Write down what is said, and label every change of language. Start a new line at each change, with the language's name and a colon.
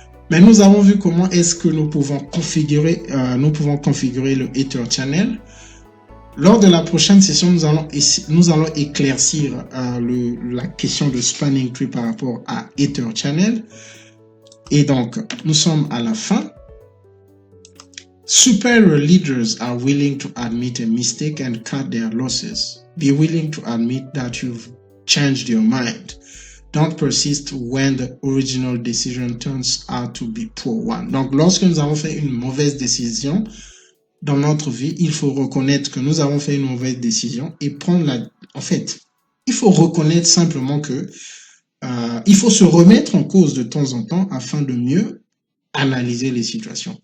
French: Mais nous avons vu comment est-ce que nous pouvons configurer le Ether Channel. Lors de la prochaine session, nous allons éclaircir la question de spanning tree par rapport à Ether Channel. Et donc, nous sommes à la fin.
English: Superior leaders are willing to admit a mistake and cut their losses. Be willing to admit that you've changed your mind. Don't persist when the original decision turns out to be poor one.
French: Donc, lorsque nous avons fait une mauvaise décision dans notre vie, il faut reconnaître que nous avons fait une mauvaise décision et en fait, il faut reconnaître simplement que il faut se remettre en cause de temps en temps afin de mieux analyser les situations.